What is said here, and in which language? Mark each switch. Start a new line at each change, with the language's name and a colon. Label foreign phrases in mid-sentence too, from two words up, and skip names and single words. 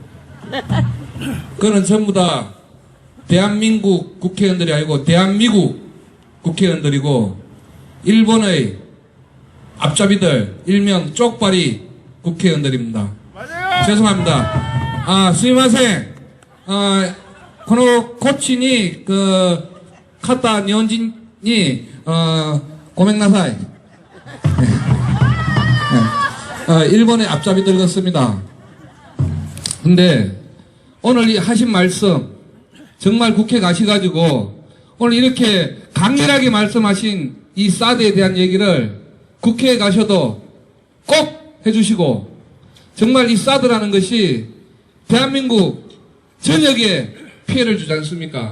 Korean: 그거는 전부 다 대한민국 국회의원들이 아니고 대한미국 국회의원들이고 일본의 앞잡이들 일명 쪽발이 국회의원들입니다. 죄송합니다.
Japanese: 스미마셍. このこっちに方日本人にごめんなさい.
Korean: 일본의 앞잡이들 같습니다. 근데 오늘 하신 말씀 정말 국회 가셔가지고 오늘 이렇게 강렬하게 말씀하신 이 사드에 대한 얘기를 국회에 가셔도 꼭 해주시고 정말 이 사드라는 것이 대한민국 전역에 피해를 주지 않습니까?